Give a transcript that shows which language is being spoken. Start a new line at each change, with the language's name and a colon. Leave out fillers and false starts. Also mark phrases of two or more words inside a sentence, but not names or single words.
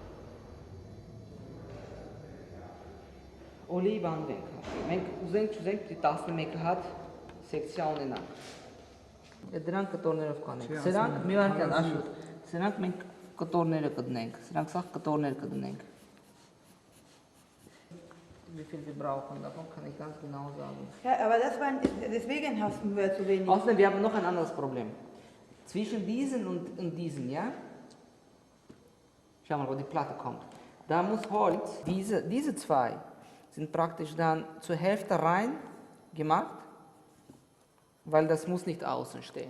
Armenian: Օլի բանվենք։ Մենք ուզենք 11 հատ սեկցիա ունենանք։ Դրանք կտորներով կանենք։ Սրանք մի վարկյան Աշոտ, սրանք մենք կտորները կդնենք, սրանք սաղ կտորներ կդնենք։
German: Wie viel wir brauchen, davon kann ich ganz genau sagen. Ja, aber deswegen haben wir zu wenig. Außerdem, wir haben noch ein anderes Problem. Zwischen diesen und diesen, ja? Schau mal, wo die Platte kommt. Da muss Holz, diese zwei sind praktisch dann zur Hälfte rein gemacht, weil das muss nicht außen stehen.